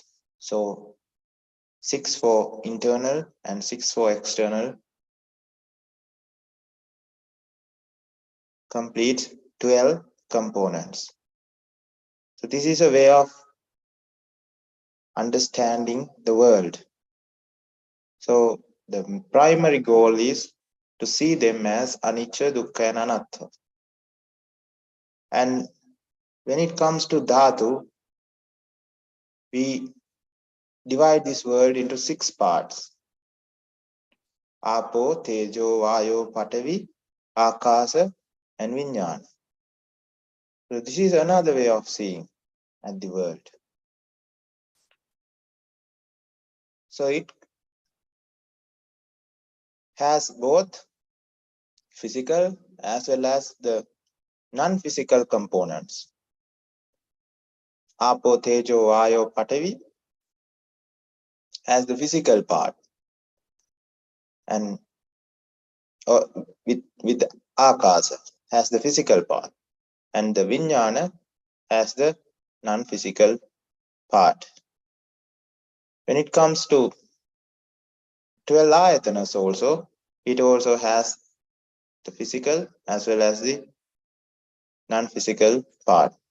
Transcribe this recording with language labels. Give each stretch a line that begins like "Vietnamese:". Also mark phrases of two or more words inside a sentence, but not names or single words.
English: So 6 for internal and 6 for external, complete 12 components. So this is a way of understanding the world. So the primary goal is to see them as
Pali: anicca, dukkha
English: and anatta. And when it comes to dhatu, we divide this world into 6 parts.
Pali: Apo, tejo, vayo, patavi, akasa and vijnana.
English: So this is another way of seeing at the world. So it has both physical as well as the non-physical components.
Pali: Apo, tejo, vayo, patavi
English: has the physical part, and with akasa has the physical part, and the vijnana has the non-physical part. When it comes to 12 ayatanas also, it also has the physical as well as the non-physical part.